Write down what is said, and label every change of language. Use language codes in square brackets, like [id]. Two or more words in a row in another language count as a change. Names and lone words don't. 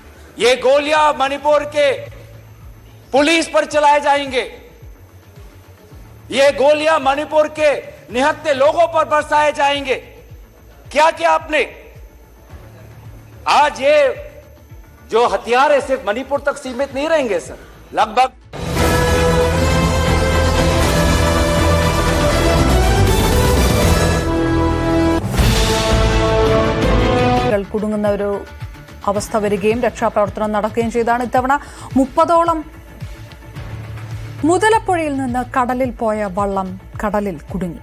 [hi] ये गोलियां मणिपुर के पुलिस पर चलाए जाएंगे, ये गोलियां मणिपुर के निहत्थे लोगों पर बरसाए जाएंगे। क्या क्या आपने आज ये जो हथियार है सिर्फ मणिपुर तक सीमित नहीं रहेंगे सर, लगभग [ml] കുടുങ്ങുന്ന ഒരു അവസ്ഥ വരികയും രക്ഷാപ്രവർത്തനം നടക്കുകയും ചെയ്താണ്. ഇത്തവണ 30ഓളം മുതലപ്പുഴയിൽ നിന്ന് കടലിൽ പോയ വള്ളം കടലിൽ കുടുങ്ങി.